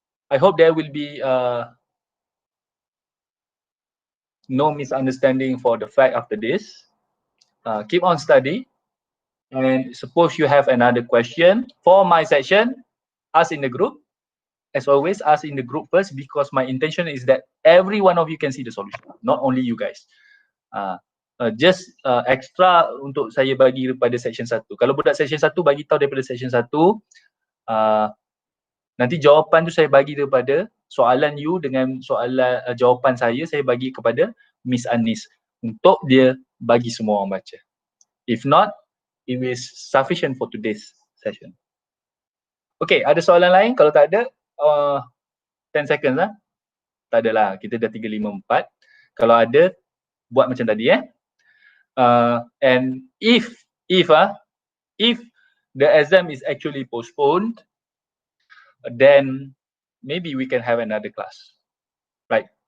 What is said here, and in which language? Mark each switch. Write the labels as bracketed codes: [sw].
[en] I hope there will be no misunderstanding for the fact after this. Keep on study. And suppose you have another question for my section, ask in the group. As always, ask in the group first, because my intention is that every one of you can see the solution, not only you guys. [ms] Just extra untuk saya bagi daripada section 1. Kalau budak section 1 bagi tahu daripada section 1, nanti jawapan tu saya bagi daripada soalan you dengan soalan jawapan saya bagi kepada Miss Anis untuk dia bagi semua orang baca. [en] If not, it is sufficient for today's session. Okay, [ms] ada soalan lain? Kalau tak ada, 10 seconds lah. Tak adalah, kita dah 3:54. Kalau ada, buat macam tadi [en] and if the exam is actually postponed, then maybe we can have another class, right?